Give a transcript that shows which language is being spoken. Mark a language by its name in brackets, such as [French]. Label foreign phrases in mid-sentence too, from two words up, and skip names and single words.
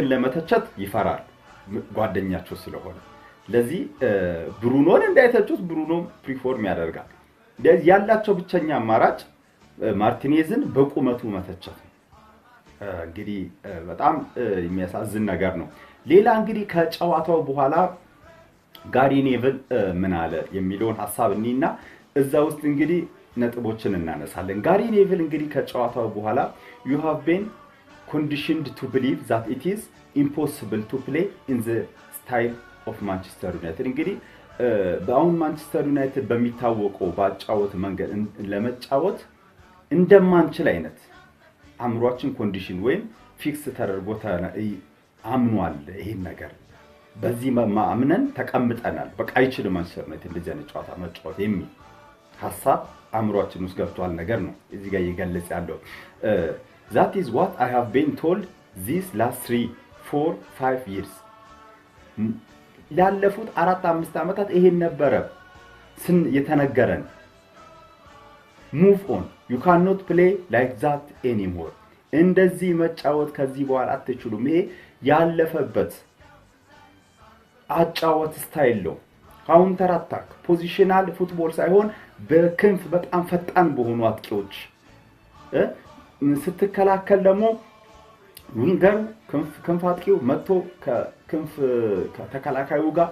[Amharic] ለመተቸት ይፈራል ጓደኛቸው ስለሆነ። ለዚህ ብሩኖን እንዳይተቹት ብሩኖ ፕሪፎርም ያደርጋል። ያላቸው ብቸኛ አማራጭ ማርቲኔዝን በቁመቱ መተቸት። እንግዲህ በጣም የሚያሳዝን ነገር ነው። ሌላ እንግዲህ ከጨዋታው በኋላ ጋሪ ኔቭል ምን አለ የሚለውን ሐሳብ እንይና እዛ ውስጥ እንግዲህ ነጥቦችን እናነሳለን። ጋሪ ኔቭል እንግዲህ ከጨዋታው በኋላ [English] you have been conditioned to believe that it is impossible to play in the style of Manchester United [Amharic] እንግዲህ በአሁን ማንቸስተር ዩናይትድ በሚታወቀው ባጫወት መንገድ ለመጫወት እንደማንችል አይነት አምሯችን ኮንዲሽን ወይም ፊክስ ተደርጎ አምኗል ይሄን ነገር በዚህ ማምነን ተቀምጠናል በቃ አይችልም ማንቸስተር ዩናይትድ እንደዚህ አይነት ጨዋታ መጫወት የሚል ሐሳብ አምሯችን ውስጥ ገብቷል ነገር ነው እዚህ ጋር ይገልጽ ያለው [English] that is what I have been told these last 3 4 5 years [Amharic] ላለፉት 4-5 አመታት ይሄን ነበረ የተነገረን [English] move on you cannot play like that anymore [Amharic] እንደዚህ መጫወት ከዚህ በኋላ አትችሉም ይሄ ያለፈበት አጫወት ስታይል ነው [English] counter attack positional football [Amharic] ሳይሆን በክንፍ በጣም ፈጣን በሆኑ አጥቂዎች ስትከላከል ደግሞ ዊንገር ክንፍ አጥቂው መጥቶ ከክንፍ ከተከላካዩ ጋር